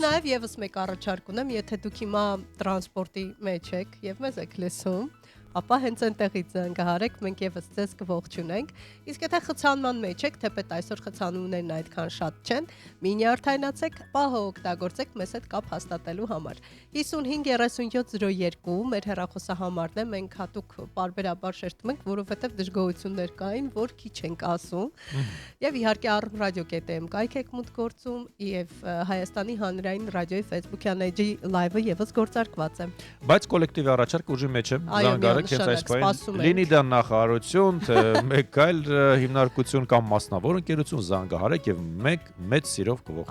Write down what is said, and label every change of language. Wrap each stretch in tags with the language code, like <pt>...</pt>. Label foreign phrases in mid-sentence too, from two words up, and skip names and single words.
<hy>նաեւ եւս մեկ առաջարկ ունեմ, եթե դուք հիմա տրանսպորտի մեջ եք եւ մեզ եք լսում, ապա հենց այնտեղից զանգահարեք, մենք եւս ձեզ կողջունենք։ Իսկ եթե խցանման մեջ եք, թեպետ այսօր խցանումներն այդքան շատ չեն, մի նյարդայնացեք, պահը օգտագործեք մեզ հետ կապ հաստատելու համար։ 55:3702 մեր հեռախոսահամարն է, մենք հատուկ պարբերաբար շեշտում ենք, որովհետեւ դժգոհություններ կային, որ քիչ ենք ասում։ Եվ իհարկե arm.radio.am կայք եք մուտք գործում, եւ Հայաստանի հանրային ռադիոյի Facebook-յան էջի լայվը եւս գործարկված է։ Բայց կոլեկտիվի առաջարկ ուժի մեջ է, զանգարեք հենց այս պահին, լինի դա նախարարություն, թե մեկ այլ հիմնարկություն կամ մասնավոր ընկերություն, զանգահարեք եւ մեծ սիրով կողջունենք։</hy>